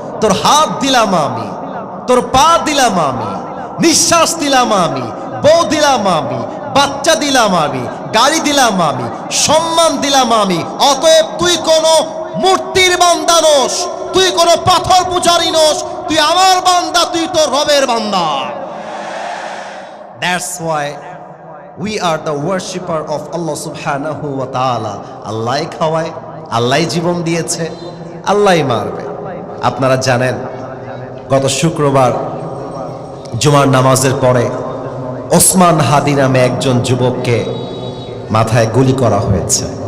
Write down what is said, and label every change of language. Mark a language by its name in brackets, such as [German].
[Bangla] তোর হাত দিলাম আমি, তোর পা দিলাম আমি, নিঃশ্বাস দিলাম আমি, বউ দিলাম আমি, বাচ্চা দিলাম আমি, গাড়ি দিলাম আমি, সম্মান দিলাম আমি। অতএব তুই কোনো মূর্তির বান্দা নোস, তুই কোনো পাথর পূজারী নোস, তুই আমার বান্দা, তুই তোর রবের বান্দা। [English] That's why we are the worshipper of Allah subhanahu wa ta'ala. [Bangla] আল্লাহই খাওয়ায়, আল্লাহই জীবন দিয়েছে, আল্লাহই মারবে। আপনারা জানেন, গত শুক্রবার জুমার নামাজের পরে ওসমান হাদি নামে একজন যুবককে মাথায় গুলি করা হয়েছে।